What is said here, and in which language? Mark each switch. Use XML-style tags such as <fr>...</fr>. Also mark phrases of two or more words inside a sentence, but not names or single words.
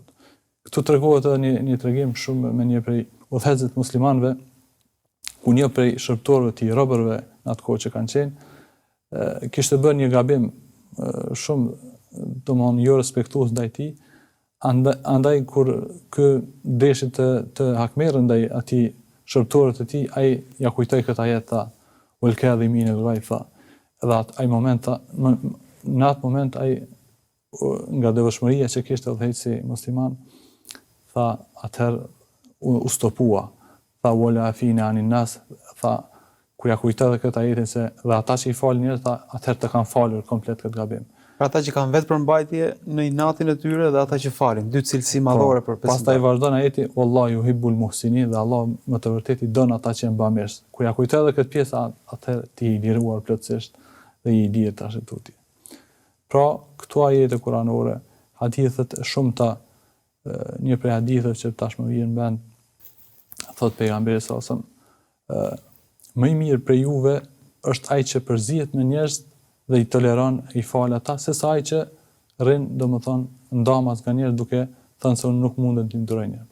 <sq>Këtu tregohet edhe një tregim shumë me një prej udhëheqësve muslimanëve, ku një prej shërptorëve të robërve në atë kohë që kanë qenë, kishte bërë një gabim shumë domthon jo respektues ndaj tij, andaj kur ky deshi të hakmerrë ndaj atij shërbëtorët e tij, ai ja kujtoi këtë ajet tha</sq> <ar>والكاظمين الغيظ</ar> <sq>tha. Edhe ai moment tha, në atë moment ai nga devotshmëria që kishte udhëheq si musliman, tha atëherë u stopua.</sq> <ar>Tha والعافين عن الناس,</ar> <sq>tha kur ja kujtoi edhe këtë ajetin se dhe ata që i falin njerëz, tha atëherë të kanë falur komplet këtë gabim. Pra ata që kanë vetë përmbajtje në inatin e tyre dhe ata që falin, dy cilësi madhore për besimtarët. Pastaj vazhdon ajeti</sq> <ar>والله يحب المحسنين,</ar> <sq>dhe Allah më të vërtetë i don ata që janë bamirës. Kur ja kujtoi edhe këtë pjesë, atëherë ti i liruar plotësisht dhe i dihet tash tuti. Pra, këto ajete kuranore, hadithet shumëta, një prej haditheve që tash më vjen në mend, thot pejgamberi</sq> <ar>صلى الله عليه وسلم,</ar> <sq>më i mirë për juve është ai që përzihet me njerëz dhe i toleron, i fal ata, sesa ai që rrin, domethënë, ndamas nga njerëz duke thënë se unë nuk mundet t'i nduroj njerëz.</sq>